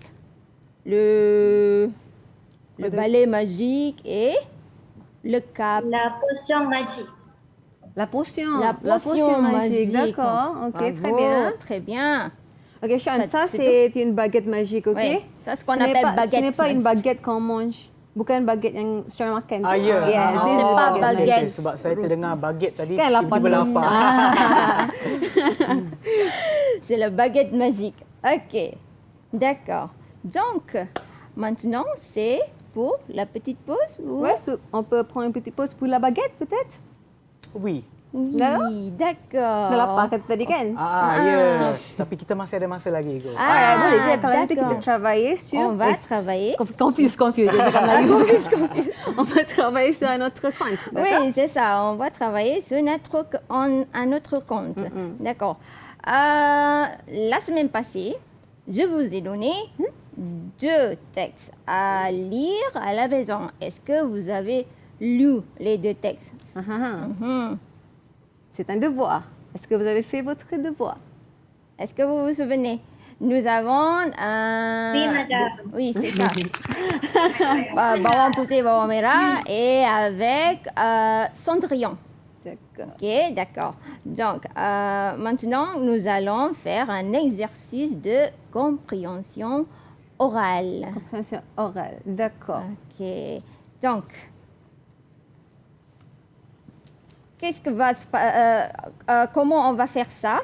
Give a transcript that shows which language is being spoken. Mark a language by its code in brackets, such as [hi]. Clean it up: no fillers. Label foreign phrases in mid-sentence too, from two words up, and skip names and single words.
[fr] Le balai magique et le cap. La potion magique. La potion. La potion magique. D'accord, ok, Bravo, très bien. Très bien. Ok, Sean, ça c'est c'est une baguette magique, ok? Oui, ça, c'est ce qu'on Ce n'est appelle pas- baguette Ce n'est pas une magique. baguette qu'on mange. [ms] Bukan baguette yang secara makan. Ah, ya. [en] Yes, Ah, this is [fr] c'est pas baguette. baguette. [ms] Okay, sebab saya terdengar baget tadi, Kan lapar tiba-tiba dulu. lapar. [fr] C'est la baguette magique. Ok, d'accord. Donc, maintenant, c'est pour la petite pause ou... Ouais, on peut prendre une petite pause pour la baguette peut-être? Oui. Oui, d'accord. [ms] Dah lapar kata tadi kan? Ya. Tapi kita masih ada masa lagi. Go. Alright, boleh je. Kalau nanti kita [fr] d'accord. travailler sur... On va travailler. [ms] Confuse. Je cakap Melayu. [fr] On va travailler sur un autre compte. d'accord? Oui, c'est ça. On va travailler sur un autre compte. D'accord. La semaine passée, je vous ai donné 2 textes à lire à la maison. Est-ce que vous avez lu les 2 textes? Mhm. C'est un devoir. Est-ce que vous avez fait votre devoir? Est-ce que vous vous souvenez? nous avons... Oui, madame. Oui, c'est ça. Bawang putih, bawang merah et avec cendrillon. D'accord. Ok, d'accord. Donc, maintenant, nous allons faire un exercice de compréhension orale. Compréhension orale. D'accord. Ok. Donc, comment on va faire ça?